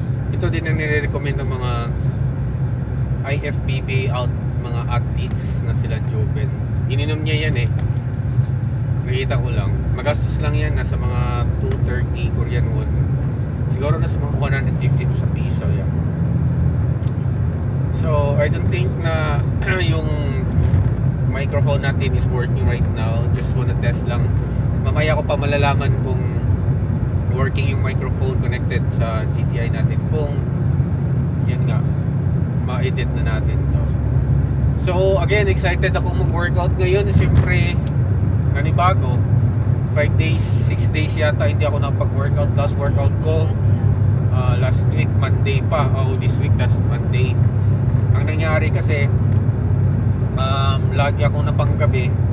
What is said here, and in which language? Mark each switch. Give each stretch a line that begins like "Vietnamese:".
Filipino: Ito din ang nire-recommend ng mga IFBB mga athletes na sila Joven. Ininom niya yan eh. Nakita ko lang. Magastos lang yan, nasa mga 230 Korean won. Siguro nasa mga 150 sa piso yan.
English: So I don't think na yung microphone natin is working right now. Just wanna test lang.
Filipino: Mamaya ko pa malalaman kung working yung microphone connected sa GTI natin, kung yan nga ma-edit na natin to. So again, excited ako mag-workout ngayon. Siyempre nanibago, 5 days, 6 days yata hindi ako nakapag-workout.
English: Last workout ko last week Monday pa, this week last Monday.
Filipino: Ang nangyari kasi lagi ako napanggabi.